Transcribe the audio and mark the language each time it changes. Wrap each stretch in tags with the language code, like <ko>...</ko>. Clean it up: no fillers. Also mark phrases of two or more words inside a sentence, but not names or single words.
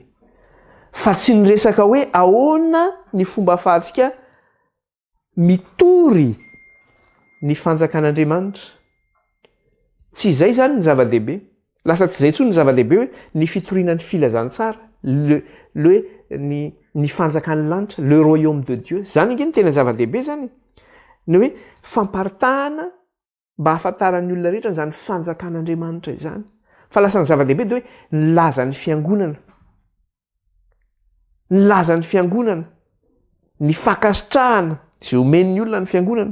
<mg>Fa tsy ny resaka hoe ahoana ny fomba ahafahantsika mitory ny fanjakan'Andriamanitra. Tsy izay zany ny zava-dehibe. Lasa tsy izay intsony ny zava-dehibe hoe ny fitoriana ny filazantsara, ny fanjakan'ny lanitra,</mg> <fr>le royaume de Dieu.</fr> <mg>Zany nge ny tena zava-dehibe zany. Ny hoe famparitahana mba ahafantaran'ny olona rehetra zany fanjakan'Andriamanitra izany. Fa lasa ny zava-dehibe dia hoe ny lazan'ny fiangonana. Ny lazan'ny fiangonana, ny fakasitrahana izay omen'ny olona ny fiangonana.</mg>